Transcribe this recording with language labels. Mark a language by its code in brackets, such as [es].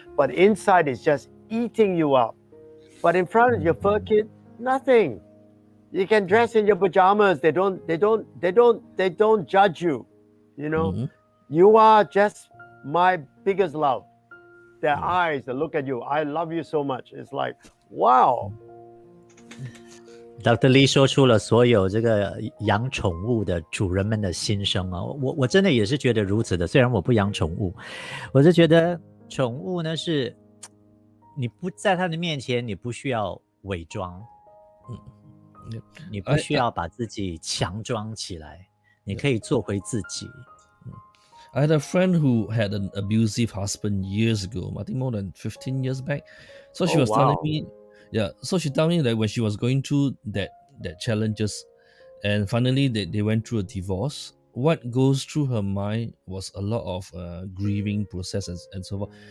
[en] But inside it's just eating you up. But in front of your fur kid, nothing. You can dress in your pajamas. They don't judge you. You know, Mhm. you are just my biggest love. Their Yeah. eyes that look at you, I love you so much. It's like, wow. Dr. [zh] Lee 说出了所有这个养宠物的主人们的心声啊，我真的也是觉得如此的。虽然我不养宠物，我是觉得宠物呢是，你不在它的面前，你不需要伪装， [en] Yep. [zh] 你不需要把自己强装起来，你可以做回自己。 [en] I had a friend who had an abusive husband years ago, I think more than 15 years back. So she Oh, was telling wow. me, yeah, so she told me that when she was going through that challenges and finally they went through a divorce, what goes through her mind was a lot of grieving process and so forth.